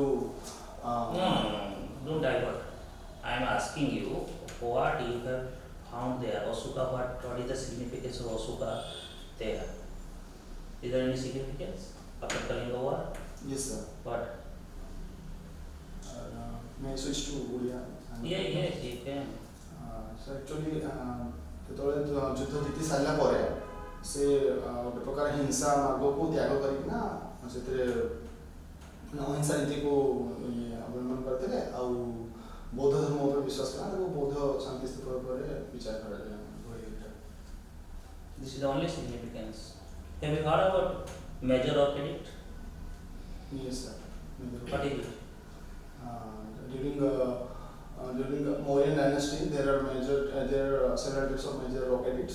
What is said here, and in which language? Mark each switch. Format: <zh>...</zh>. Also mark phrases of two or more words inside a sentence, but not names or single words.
<en>no don't divert I am asking you what you have found there Ashoka what is the significance of Ashoka there is there any significance after Kalinga war Yes, sir. what May I switch to Buda? yes you can So actually,</en> <or>ଯେତେବେଳେ ଯୁଦ୍ଧ ଜିତି ସାରିଲା ପରେ ସେ ଗୋଟେ ପ୍ରକାର ହିଂସା ମାର୍ଗକୁ ତ୍ୟାଗ କରିକିନା ସେଥିରେ ଅହିଂସା ନୀତିକୁ ଅବଲମ୍ବନ କରିଥିଲେ ଆଉ ବୌଦ୍ଧ ଧର୍ମ ଉପରେ ବିଶ୍ୱାସ କଲା ତାକୁ ବୌଦ୍ଧ ଶାନ୍ତି ସ୍ତୂପ ଉପରେ ବିଚାର କରାଯାଏ.</or> <en>this is the only significance have you heard about major rock edict Yes, sir. what is it During the Mauryan dynasty, there are several types of major rock edicts.</en>